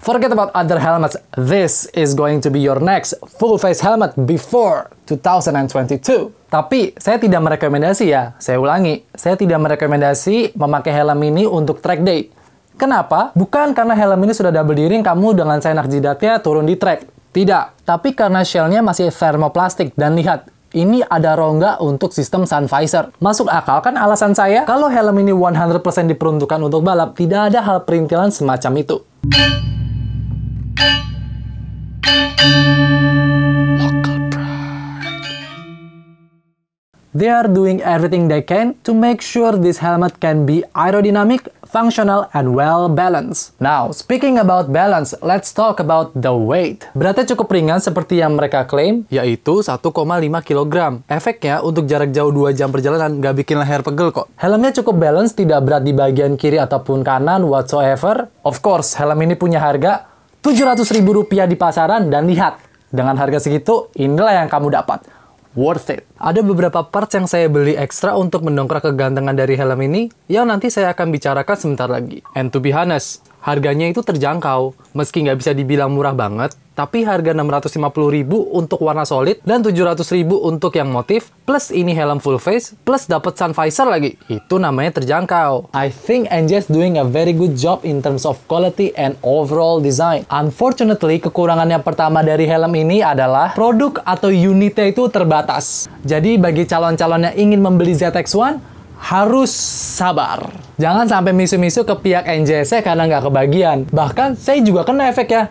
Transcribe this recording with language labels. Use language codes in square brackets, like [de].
[en] Forget about other helmets. This is going to be your next full face helmet before 2022. [id] Tapi, saya tidak merekomendasi ya. Saya ulangi, saya tidak merekomendasi memakai helm ini untuk track day. Kenapa? Bukan karena helm ini sudah double D-ring, kamu dengan seenak jidatnya turun di track. Tidak. Tapi karena shell-nya masih thermoplastik. Dan lihat, ini ada rongga untuk sistem sun visor. Masuk akal kan alasan saya? Kalau helm ini 100% diperuntukkan untuk balap, tidak ada hal perintilan semacam itu. [en] Local pride. They are doing everything they can to make sure this helmet can be aerodynamic, functional, and well balanced. Now, speaking about balance, let's talk about the weight. [id] Beratnya cukup ringan seperti yang mereka klaim, yaitu 1,5 kg. Efeknya untuk jarak jauh 2 jam perjalanan nggak bikin leher pegel kok. Helmnya cukup balance, tidak berat di bagian kiri ataupun kanan whatsoever. [en] Of course, [id] helm ini punya harga Rp700.000 di pasaran, dan lihat, dengan harga segitu, inilah yang kamu dapat. [en] Worth it. [id] Ada beberapa parts yang saya beli ekstra untuk mendongkrak kegantengan dari helm ini, yang nanti saya akan bicarakan sebentar lagi. [en] And to be honest, [id] harganya itu terjangkau. Meski nggak bisa dibilang murah banget, tapi harga Rp650.000 untuk warna solid dan Rp700.000 untuk yang motif, plus ini helm full face, plus dapat sun visor lagi. Itu namanya terjangkau. [en] I think NJS doing a very good job in terms of quality and overall design. [id] Unfortunately, kekurangan yang pertama dari helm ini adalah produk atau unitnya itu terbatas. Jadi bagi calon-calon yang ingin membeli ZX1, harus sabar. Jangan sampai misu-misu ke pihak NJS karena nggak kebagian. Bahkan saya juga kena efek ya.